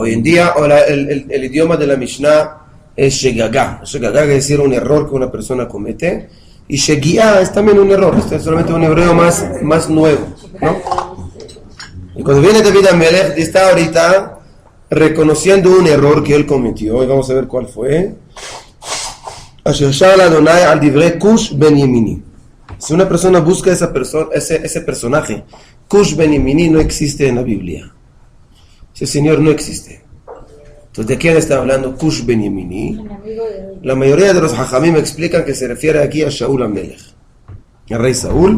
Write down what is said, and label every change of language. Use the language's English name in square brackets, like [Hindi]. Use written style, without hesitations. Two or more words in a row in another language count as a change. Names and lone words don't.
[Spanish] Hoy en día, el idioma de la Mishnah es Shegagá. Shegagá quiere decir un error que una persona comete. Y Shegi'a es también un error. Este es solamente un hebreo más nuevo, ¿no? Y cuando viene David Amelech, está ahorita reconociendo un error que él cometió. Y vamos a ver cuál fue. [Hebrew] אשר שר ה' על דברי כוש בן ימיני. [Spanish] Si una persona busca ese personaje, Cush ben Yemini no existe en la Biblia. Ese señor no existe. Entonces, ¿de quién está hablando Cush ben Yemini? La mayoría de los hajamim explican que se refiere aquí a Shaul Amelech, el rey Saúl.